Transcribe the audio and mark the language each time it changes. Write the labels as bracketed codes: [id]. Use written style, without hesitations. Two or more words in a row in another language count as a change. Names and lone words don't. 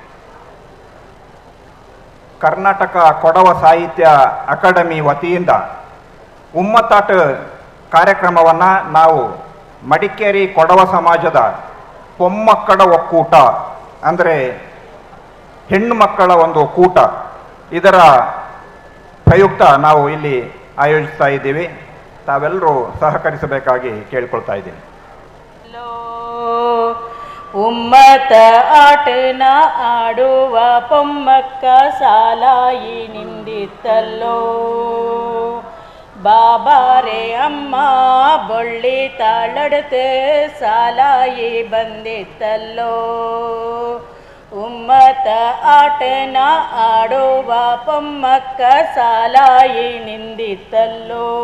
[kn] ಕರ್ನಾಟಕ ಕೊಡವ ಸಾಹಿತ್ಯ ಅಕಾಡೆಮಿ ವತಿಯಿಂದ ಉಮ್ಮತ್ತಾಟ್ ಕಾರ್ಯಕ್ರಮವನ್ನು ನಾವು ಮಡಿಕೇರಿ ಕೊಡವ ಸಮಾಜದ ಪೊಮ್ಮಕ್ಕಳ ಒಕ್ಕೂಟ ಅಂದರೆ ಹೆಣ್ಣು ಮಕ್ಕಳ ಒಂದು ಕೂಟ ಇದರ ಪ್ರಯುಕ್ತ ನಾವು ಇಲ್ಲಿ ಆಯೋಜಿಸ್ತಾ ಇದ್ದೀವಿ. ತಾವೆಲ್ಲರೂ ಸಹಕರಿಸಬೇಕಾಗಿ ಕೇಳ್ಕೊಳ್ತಾ ಇದ್ದೀನಿ. [kfa] ಉಮ್ಮತ್ತ ಆಟನ ಆಡುವ ಪೊಮ್ಮಕ್ಕ ಸಾಲಾಯಿ ನಿಂದಿತ್ತಲ್ಲೋ, ಬಾಬಾರೆ ಅಮ್ಮ ಬೊಳ್ಳಿ ತಾಳಡ್ತೆ ಸಾಲಾಯಿ ಬಂದಿತ್ತಲ್ಲೋ. ಉಮ್ಮತ್ತ ಆಟನ ಆಡುವ ಪೊಮ್ಮಕ್ಕ ಸಾಲಾಯಿ ನಿಂದಿತ್ತಲ್ಲೋ.